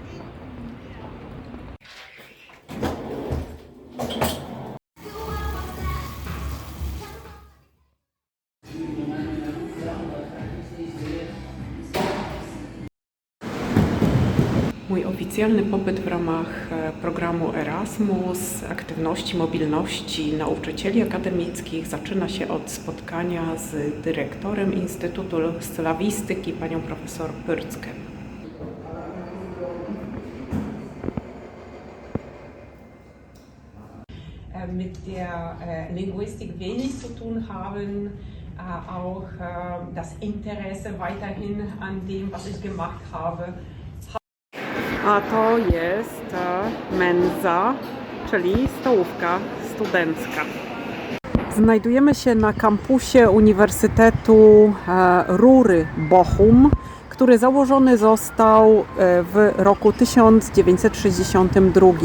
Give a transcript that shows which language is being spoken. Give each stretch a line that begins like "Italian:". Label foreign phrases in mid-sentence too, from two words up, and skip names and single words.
Polish: Mój oficjalny pobyt w ramach programu Erasmus, aktywności mobilności nauczycieli akademickich zaczyna się od spotkania z dyrektorem Instytutu Slawistyki, panią profesor Pyrckę.
German: Mit der Linguistik wenig zu tun haben, auch das Interesse weiterhin an dem, was ich gemacht habe.
Polish: A to jest mensa, czyli stołówka studencka. Znajdujemy się na kampusie Uniwersytetu Rury Bochum, który założony został w roku 1962.